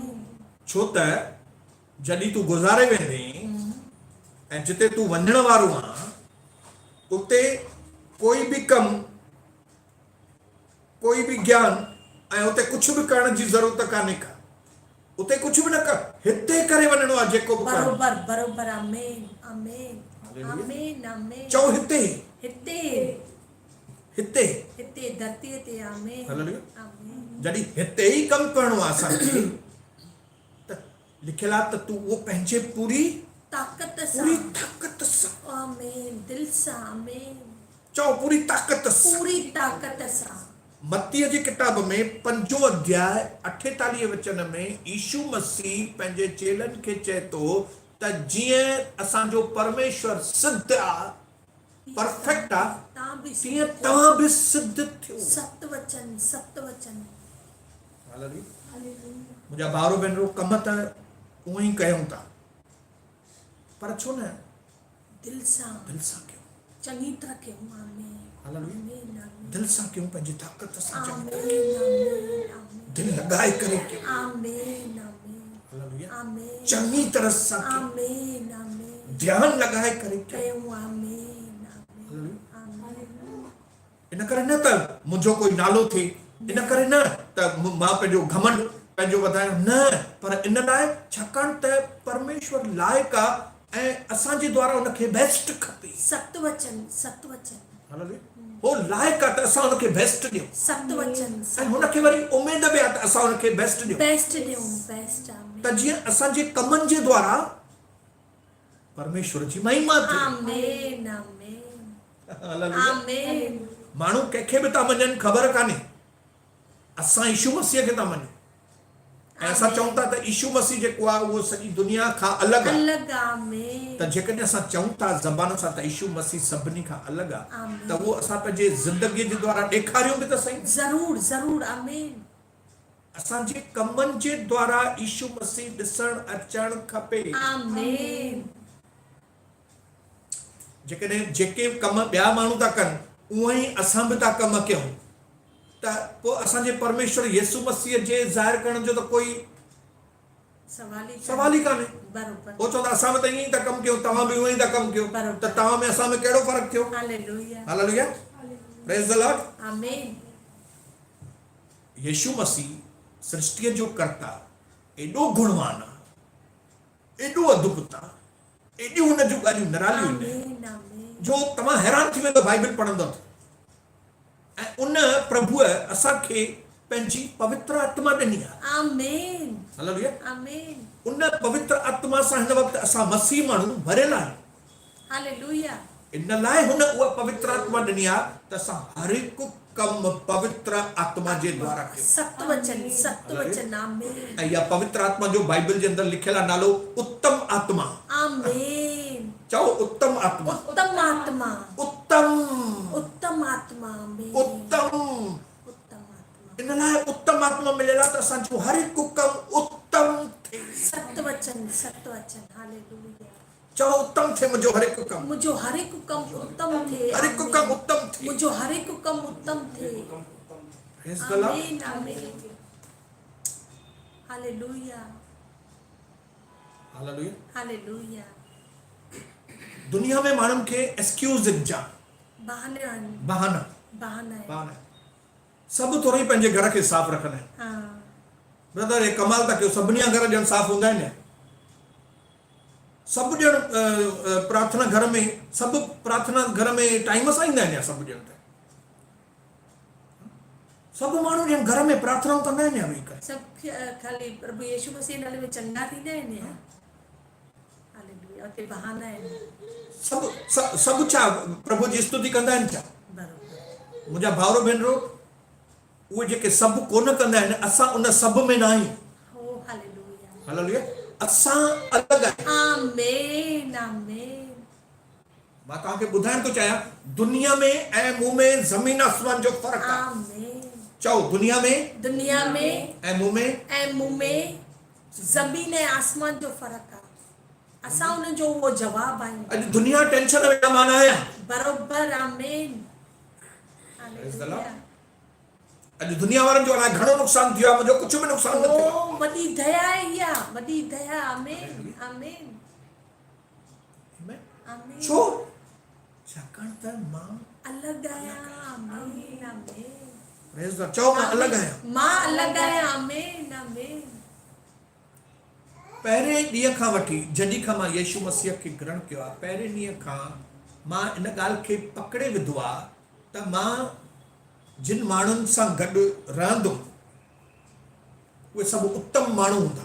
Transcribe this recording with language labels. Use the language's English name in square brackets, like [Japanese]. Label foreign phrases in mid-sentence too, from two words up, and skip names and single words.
[Sindhi] छो त जॾहिं तूं गुज़ारे वेंदे ऐं जिते तूं वञण वारो आहीं उते कोई बि कमु, कोई बि ज्ञान ऐं उते कुझु बि करण जी ज़रूरत कान्हे का, उते कुझु बि न कर, हिते करे वञणो आहे जेको बि करणो। बरोबर बरोबर। आमीन आमीन आमीन आमीन। चओ हिते हिते हिते हिते धरतीअ ते। आमीन हालेलुया। आमीन। जॾहिं हिते ई कमु करणो आहे असांखे त लिखियलु आहे त तूं उहो पंहिंजे पूरी ताक़त सां, आमीन, दिल सां। आमीन। चओ पूरी ताक़त सां। पूरी ताक़त सां। मत्तीअ जी किताब में 5 अध्याय 48 वचन में यीशु मसीह पंहिंजे चेलनि खे चए थो त जीअं असांजो परमेश्वर सिद्ध आहे, परफेक्ट आहे, तीअं तव्हां बि सिद्ध थियो। सत वचन सत वचन। मुंहिंजा भाउरो भेनरूं, कम त उहो ई कयूं था पर छो न दिल सां कयूं, चङी तरह कयूं। आमीन हालेलुया। दिल सां कयूं, पंहिंजी ताक़त सां कयूं, आमीन दिल लॻाए करे कयूं। आमीन आमीन हालेलुया। आमीन। चङी तरह सां कयूं, आमीन आमीन। ध्यान लॻाए करे कयूं। आमीन आमीन। इन करे न त मुंहिंजो कोई नालो थिए, इन करे न त मां पंहिंजो घमंड पंहिंजो वधायां, न, पर इन लाइ छाकाणि त परमेश्वर लाइक़ आहे ऐं असांजे द्वारा उनखे बेस्ट खपे। सत वचन सत वचन। हालेलुया। हो लाइक़ आहे त असां उनखे बेस्ट ॾियूं। सत वचन। ऐं हुनखे वरी उमेद बि आहे त असां उनखे बेस्ट ॾियूं। बेस्ट ॾियूं बेस्ट। आमीन। त जीअं असांजे कमनि जे द्वारा परमेश्वर जी महिमा थिए। आमीन आमीन हालेलुया। आमीन। माण्हू कंहिंखे बि था मञनि, ख़बर कान्हे, असां यीशु मसीह खे था मञूं। ऐं असां चऊं था त यीशु मसीह जेको आहे उहो सॼी दुनिया खां अलॻि आहे। अलग आमीन त जेकॾहिं असां चऊं था ज़बान सां त यीशु मसीह सभिनी खां अलॻि आहे, आमीन। त उहो असां पंहिंजे ज़िंदगीअ जे द्वारा ॾेखारियूं बि त सही। जरूर जरूर आमीन असांजे कमनि जे द्वारा यीशु मसीह ॾिसण अचणु खपे। आमीन जेकॾहिं जेके कम ॿिया माण्हू था कनि उहे ई असां बि था कम कयूं त पोइ असांजे परमेश्वर यीशु मसीह जे ज़ाहिर करण जो त कोई सवाल ई कान्हे। बरोबर वो चवंदा असां बि त ईअं ई था कमु कयूं, तव्हां बि उहे ई था कमु कयो, बराबरि। त तव्हां में असां में कहिड़ो फ़र्क़ु थियो? हालेलुया [English] हालेलुया, Praise the Lord. [Sindhi] आमीन यीशु मसीह सृष्टिअ जो कर्ता एॾो गुणवान आहे, एॾो अद्भुत आहे, एॾियूं हुन जूं ॻाल्हियूं निरालियूं आहिनि आमीन आमीन जो तव्हां हैरान थी वेंदो बाइबल पढ़ंदो त। ऐं उन प्रभुअ असांखे पंहिंजी पवित्र आत्मा ॾिनी आहे। आमीन हालेलुया। आमीन उन पवित्र आत्मा सां हिन वक़्तु असां मसीह माण्हू भरियल आहियूं। हालेलुया इन लाइ हुन उहा पवित्र आत्मा ॾिनी आहे त असां हर हिकु कमु पवित्र आत्मा जे द्वारा कयूं। सत्य वचन आमीन ऐं इहा पवित्र आत्मा जो बाइबल जे अंदरि लिखियलु आहे नालो उत्तम आत्मा। आमीन चओ उत्तम आत्मा। उत्तम आत्मा उत्तम उत्तम आत्मा आमीन उत्तम। उत्तम आत्मा इन लाइ उत्तम आत्मा मिलियल आहे त असांजो हर हिकु कमु उत्तम थिए। सत्य वचन हालेलुया चओ उत्तम थिए मुंहिंजो हर हिकु कमु। मुझो हर एक कम उत्तम थे हर हिकु कमु उत्तम थिए। मुझो हर एक कम उत्तम थे [English] Praise the Lord. [Sindhi] आमीन आमीन हालेलुया हालेलुया। हालेलुया दुनिया में माण्हुनि खे एक्सक्यूज़ जाम, बहाने आहिनि बहाना बहाना आहे बहाना सभु थोरो ई पंहिंजे घर खे साफ़ रखंदा आहिनि। हाँ ब्रदर हे कमाल था कयो, सभिनी जा घर ॼण साफ़ हूंदा आहिनि। सभु ॼण प्रार्थना घर में, सभु प्रार्थना घर में टाइम सां ईंदा आहिनि। सभु ॼण सभु माण्हू ॼण घर में प्रार्थनाऊं कंदा आहिनि वेही करे। सब खाली प्रभु यीशु मसीह नाले में चंगा थींदा आहिनि हालेलुया उते बहाना आहिनि सभु छा प्रभु जी स्तुति कंदा आहिनि छा? बराबरि मुंहिंजा भाउर भेनरो उहे जेके सभु कोन कंदा आहिनि, असां उन सभु में न आहियूं। हो हालेलुया हालेलुया। असां अलॻि आहियूं। आमीन आमीन मां तव्हांखे ॿुधाइण थो चाहियां, दुनिया में ऐं मूं में ज़मीन आसमान जो फ़र्क़ु आहे। आमीन चओ दुनिया में ऐं मूं में ज़मीन ऐं आसमान जो फ़र्क़ु आहे। असां उन जो उहो जवाबु आहियूं। अॼु दुनिया टेंशन में मां न आहियां। बरोबर आमीन [English] Praise the Lord. [Sindhi] हालेलुया अॼु दुनिया वारनि जो अलाए घणो नुक़सान थियो आहे, मुंहिंजो कुझु बि नुक़सान न थियो। ओ वॾी दया आहे इहा वॾी दया आमीन आमीन आमीन छो? छाकाणि त मां अलॻि आहियां आमीन आमीन [English] Praise the Lord. [Sindhi] चओ मां अलॻि आहियां। मां अलॻि आहियां आमीन आमीन पहिरें ॾींहं खां वठी जॾहिं खां मां यीशु मसीह खे ग्रहण कयो आहे, पहिरें ॾींहं खां मां इन ॻाल्हि खे पकड़े विधो आहे त मां जिन माण्हुनि सां गॾु रहंदुमि उहे सभु उत्तम माण्हू हूंदा।